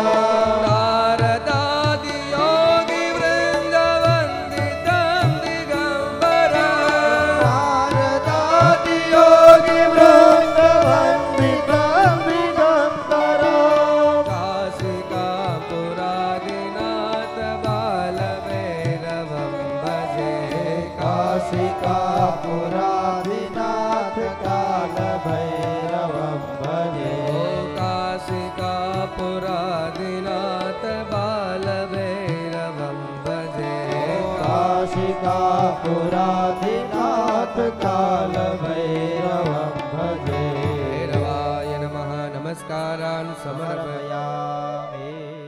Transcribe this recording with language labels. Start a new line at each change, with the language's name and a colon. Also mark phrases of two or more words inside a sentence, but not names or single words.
Sanskrit: નારદાદિ યોગી વૃંદ વંદિતમ દિગંબરમ. नारदादियोगिवृन्दवन्दितं दिगम्बरम् કાશિકાપુરાદિનાથ બાલભૈરવમ ભજે. काशिकापुरादिनाथ कालभैरवं भजे કાશિકાપુરાદિનાથ બાલભૈરવમ ભજે. काशिकापुरादिनाथ कालभैरवं भजे ભૈરવાય નમઃ. નમસ્કારાન સમર્પયામિ. समर्पयामि